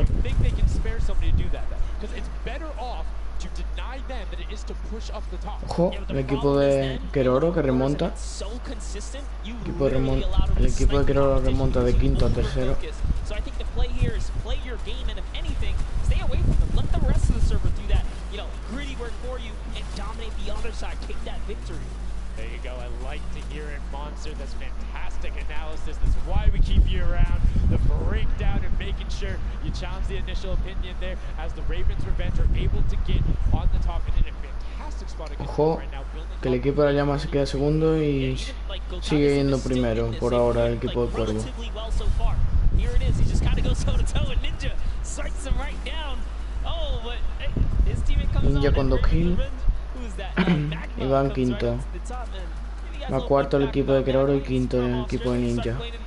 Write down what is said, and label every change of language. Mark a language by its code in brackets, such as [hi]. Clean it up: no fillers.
[en] you think they can spare somebody to do that, because it's better off to deny them than it is to push up the top. [es] Ojo, el equipo de Keroro que remonta. El equipo de Keroro remonta de quinto a tercero. [en] So I think the play here is play your game, and if anything, stay away from them. Let the rest of the server do that, gritty work for you and dominate the other side. Take that victory. There you go. I like to hear it, Monster. That's fantastic analysis. That's why we keep you around. The breakdown and making sure you challenge the initial opinion there as the Ravens Revenge are able to get on the top and in a fantastic spot against [es] Ojo, [en] right now. [es] que el equipo de la llama se queda segundo y sigue yendo primero por ahora el equipo de Cuervo. [en] Here it is. He just kind of goes toe to toe and Ninja strikes him right down. Oh, but hey, his teammate comes [es] Ninja con 2 kills. [en] Who's that? [es] Y van quinto. Va cuarto el equipo de Keroro y quinto el equipo de Ninja.